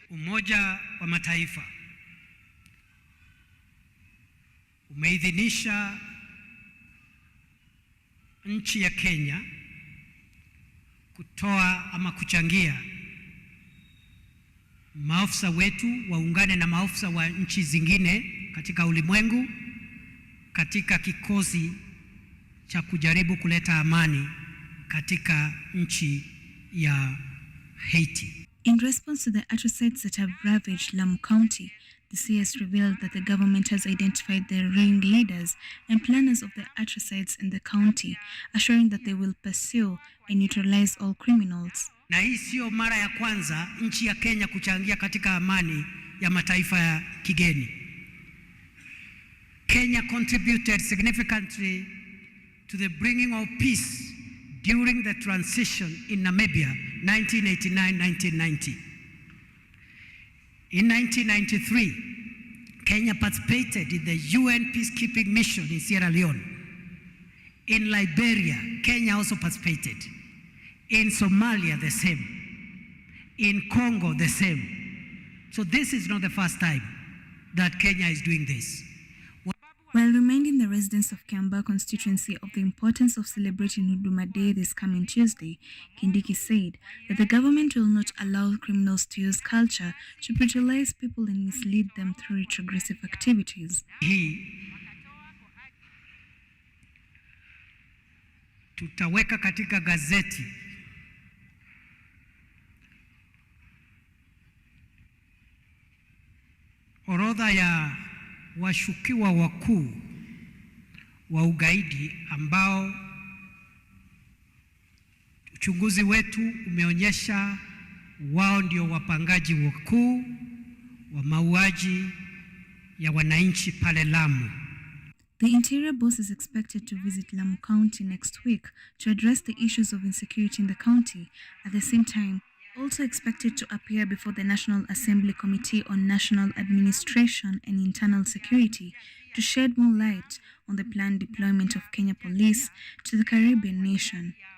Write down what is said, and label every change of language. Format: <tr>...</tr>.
<sw>Umoja wa Mataifa umeidhinisha nchi ya Kenya kutoa ama kuchangia maafisa wetu waungane na maafisa wa nchi zingine katika ulimwengu katika kikosi cha kujaribu kuleta amani katika nchi ya Haiti.</sw> <en>In response to the atrocities that have ravaged Lamu County, the CS revealed that the government has identified the ringleaders and planners of the atrocities in the county, assuring that they will pursue and neutralize all criminals.</en> <sw>Na hii sio mara ya kwanza nchi ya Kenya kuchangia katika amani ya mataifa ya kigeni.</sw> <en>Kenya contributed significantly to the bringing of peace during the transition in Namibia 1989-1990. In 1993, Kenya participated in the UN peacekeeping mission in Sierra Leone. In Liberia, Kenya also participated. In Somalia, the same. In Congo, the same. So this is not the first time that Kenya is doing this. While reminding the residents of Kiambaa constituency of the importance of celebrating Huduma Day this coming Tuesday, Kindiki said that the government will not allow criminals to use culture to brutalize people and mislead them through retrogressive activities.</en> <sw>Tutaweka katika gazeti orodha ya washukiwa wakuu wa ugaidi ambao uchunguzi wetu umeonyesha wao ndio wapangaji wakuu wa mauaji ya wananchi pale Lamu.</sw> <en>The Interior boss is expected to visit Lamu County next week to address the issues of insecurity in the county. At the same time, also expected to appear before the National Assembly Committee on National Administration and Internal Security to shed more light on the planned deployment of Kenya Police to the Caribbean nation.</en>